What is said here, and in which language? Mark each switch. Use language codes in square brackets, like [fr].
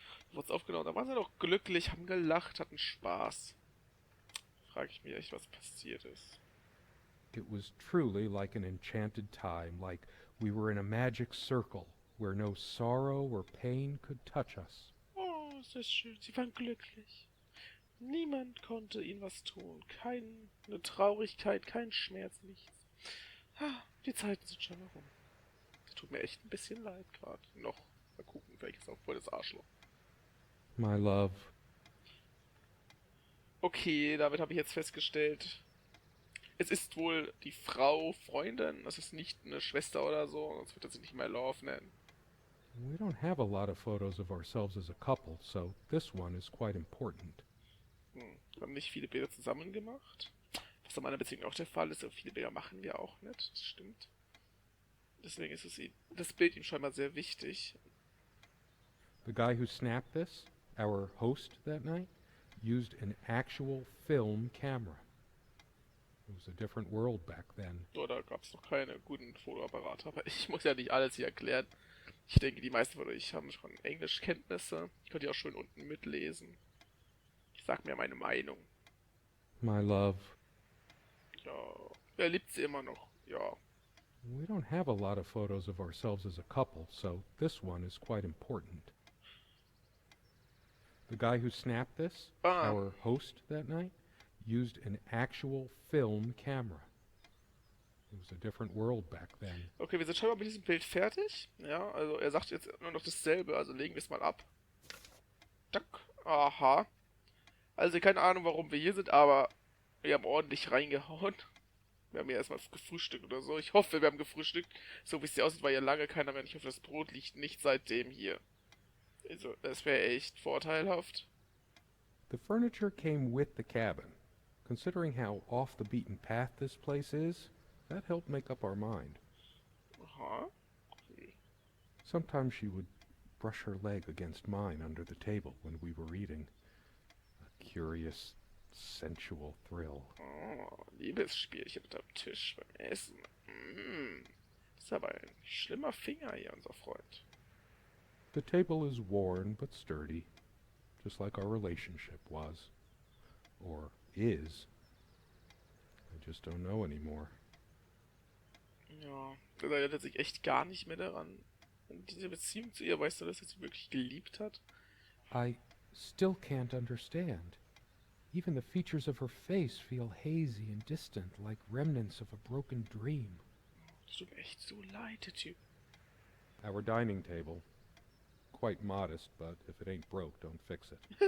[de] Da wurde es aufgenommen, da waren sie doch glücklich, haben gelacht, hatten Spaß. Frage ich mich echt, was passiert ist. [en] It was truly like an enchanted time, like we were in a magic circle, where no sorrow or pain could touch us. [de] Oh, ist das schön. Sie waren glücklich. Niemand konnte ihnen was tun. Keine Traurigkeit, kein Schmerz, nichts. Die Zeiten sind schon herum. Das tut mir echt ein bisschen leid gerade. Noch. Mal gucken, vielleicht ist auch voll das Arschloch. [en] My love. [de] Okay, damit habe ich jetzt festgestellt, es ist wohl die Frau, Freundin. Das ist nicht eine Schwester oder so, sonst wird er sie nicht [en] My Love [de] nennen. [en] We don't have a lot of photos of ourselves as a couple, so this one is quite important. [de] Wir haben nicht viele Bilder zusammen gemacht. Was in meiner Beziehung auch der Fall ist, aber viele Bilder machen wir auch nicht. Das stimmt. Deswegen ist das Bild ihm scheinbar sehr wichtig. [en] The guy who snapped this, our host that night, used an actual film camera. It was a different world back then. [de] So, da gab es noch keine guten Fotoapparate, aber ich muss ja nicht alles hier erklären. Ich denke, die meisten von euch haben schon Englischkenntnisse. Ich könnt ja auch schön unten mitlesen. Ich sag mir meine Meinung. [en] My love. [de] Ja, er liebt sie immer noch. Ja. [en] We don't have a lot of photos of ourselves as a couple, so this one is quite important. The guy who snapped this, our host that night, used an actual film camera. It was a different world back then. [de] Okay, wir sind scheinbar mit diesem Bild fertig. Ja, also er sagt jetzt nur noch dasselbe, also legen wir es mal ab. Tack. Aha. Also keine Ahnung, warum wir hier sind, aber wir haben ordentlich reingehauen. Wir haben ja erstmal gefrühstückt oder so. Ich hoffe, wir haben gefrühstückt. So wie es hier aussieht, war ja lange keiner mehr. Ich hoffe, das Brot liegt nicht seitdem hier. Also, das wäre echt vorteilhaft. [en] The furniture came with the cabin. Considering how off the beaten path this place is, that helped make up our mind. [de] Aha. [en] Sometimes she would brush her leg against mine under the table when we were eating. A curious, sensual thrill. [de] Oh, Liebesspielchen unterm Tisch beim Essen. Das ist aber ein schlimmer Finger hier, unser Freund. [en] The table is worn but sturdy, just like our relationship was. Or is. I just don't know anymore. [de] Ja, er erinnert sich echt gar nicht mehr daran. Und diese Beziehung zu ihr, weißt du, dass er sie wirklich geliebt hat? [en] I still can't understand. Even the features of her face feel hazy and distant, like remnants of a broken dream. [de] Es tut mir echt so leid, der Typ. [en] Our dining table. Quite modest, but if it ain't broke, don't fix it.